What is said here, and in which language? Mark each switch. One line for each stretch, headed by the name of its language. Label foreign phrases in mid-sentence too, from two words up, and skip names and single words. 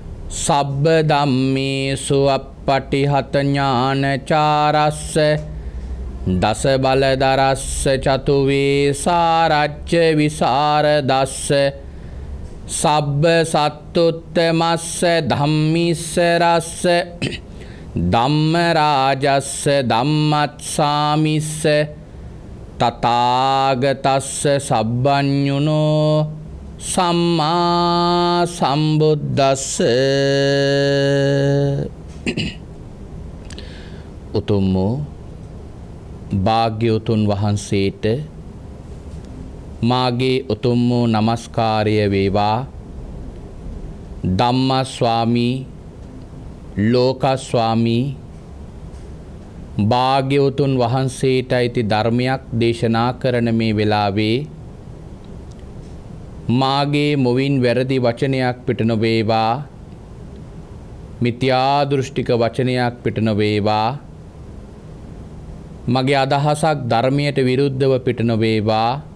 Pali: සබ්බ ධම්මේසු අප්පටිහත ඥානචාරස්ස දස බලදරස්ස චතුවේ සාරච්ච විසරදස්ස සබ්බ සත්තුත්තමස්ස ධම්මිස්ස රස්ස ධම්ම රාජස්ස ධම්මත්සාමිස්ස තථාගතස්ස සබ්බඤුනෝ සම්මා සම්බුද්දස්ස.
Sinhala: උතුම් වූ භාග්‍යවතුන් වහන්සේට මාගේ උතුම් වූ නමස්කාරය වේවා. ධම්මා ස්වාමී ලෝක ස්වාමී භාග්‍යවතුන් වහන්සේට අයිති ධර්මයක් දේශනා කරන මේ වෙලාවේ මාගේ මුවින් වැරදි වචනයක් පිට නොවේවා, මිත්‍යා දෘෂ්ටික වචනයක් පිට නොවේවා, මගේ අදහසක් ධර්මයට විරුද්ධව පිට නොවේවා.